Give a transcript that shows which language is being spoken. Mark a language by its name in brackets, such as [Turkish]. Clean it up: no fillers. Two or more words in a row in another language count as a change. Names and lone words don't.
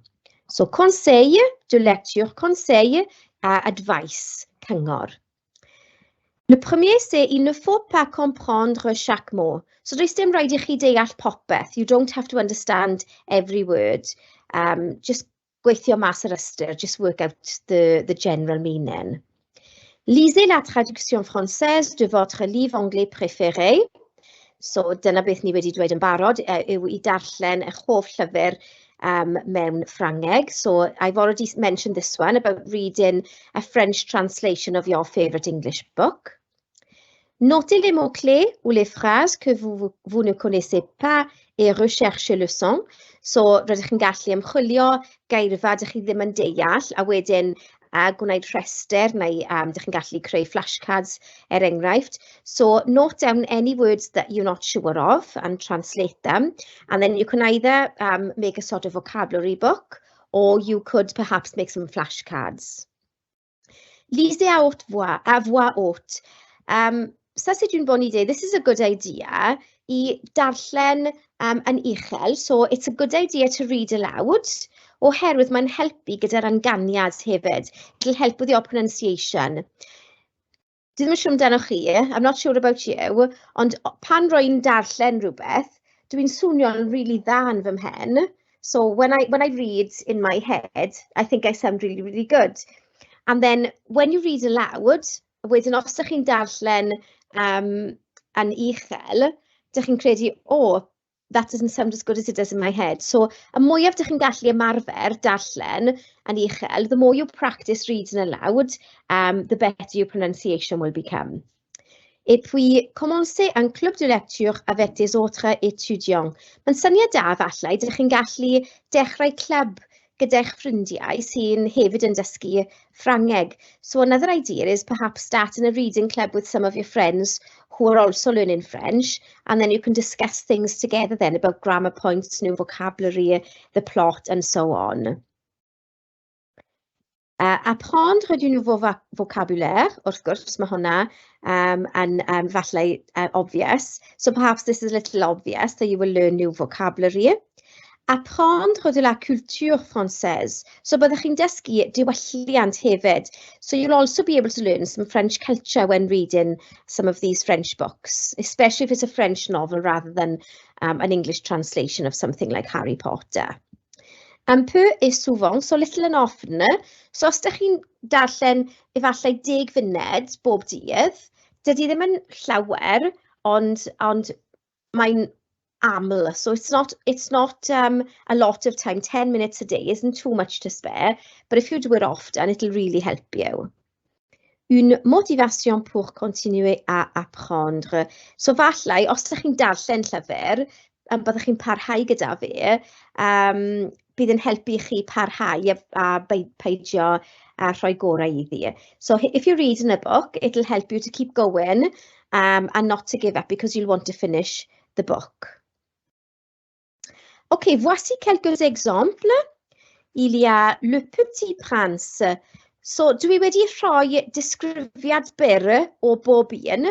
[English] So, [French] conseil de lecture, conseil, advice, cyngor. Le premier, c'est il ne faut pas comprendre chaque mot. [Welsh] So, does dim raid I chi deall popeth. [English] You don't have to understand every word. [Welsh] Just gweithio mas yr ystyr, [English] just work out the general meaning. [French] Lisez la traduction française de votre livre anglais préféré. [Welsh] So, dyna beth ni wedi dweud yn barod, yw I darllen eich hoff llyfr mewn Ffrangeg. [English] So, I've already mentioned this one about reading a French translation of your favourite English book. [French] Notez les mots-clés ou les phrases que vous ne connaissez pas et recherchez le son. [Welsh] So, rydych chi'n gallu ymchwilio geirfa dych chi ddim yn deall, a wedyn gwneud rhestr neu dych chi'n gallu creu flashcards enghraifft. [English] So note down any words that you're not sure of and translate them. And then you can either make a sort of vocabulary book or you could perhaps make some flashcards. [French] Lisez à voix haute. Ça c'est une bonne idée. [English] This is a good idea [Welsh] I darllen yn uchel. [English] So it's a good idea to read aloud. [Welsh] Oherwydd mae'n helpu gyda'r anganiad hefyd. [English] It'll help with your pronunciation. [Welsh] Dwi ddim yn siŵr amdano chi, [English] I'm not sure about you, [Welsh] ond pan rwy'n darllen rhywbeth, dwi'n swnio'n really dda yn fy mhen. [English] So when I read in my head, I think I sound really, really good. And then when you read aloud, [Welsh] wedyn os ydych chi'n darllen yn uchel, ydych chi'n credu, [English] that doesn't sound as good as it does in my head. So, [Welsh] y mwyaf ydych chi'n gallu ymarfer darllen yn uchel, [English] the more you practice reading aloud, the better your pronunciation will become. [French] Et puis, commencez un club de lecture avec des autres étudiants. [Welsh] Mae'n syniad da falle, ydych chi'n gallu dechrau clwb gyda'ch ffrindiau sy'n hefyd yn dysgu Ffrangeg. [English] So another idea is perhaps starting a reading club with some of your friends who are also learning French, and then you can discuss things together then about grammar points, new vocabulary, the plot, and so on. [French] Apprendre du nouveau vocabulaire, [Welsh] wrth gwrs, mae hwnna yn falle obvious. [English] So perhaps this is a little obvious that you will learn new vocabulary. [French] Apprendre de la culture française. [Welsh] So byddwch chi'n dysgu diwylliant hefyd. [English] So you'll also be able to learn some French culture when reading some of these French books, especially if it's a French novel rather than an English translation of something like Harry Potter. [French] Un peu et souvent, [English] so little and often. [Welsh] So os ydych chi'n darllen efallai 10 funed bob dydd, dydy ddim yn llawer, ond mae'n aml. [English] So it's not a lot of time. 10 minutes a day isn't too much to spare, but if you do it often, it'll really help you. [French] Une motivation pour continuer à apprendre. [Welsh] So falle, os ydych chi'n darllen llyfr, byddwch chi'n parhau gyda fe, bydd yn helpu chi parhau a peidio rhoi gorau iddi. [English] So if you're reading a book, it'll help you to keep going and not to give up because you'll want to finish the book. [French] Ok, voici quelques exemples. Il y a Le Petit Prince. [Welsh] So, dwi wedi rhoi disgrifiad byr o bob un.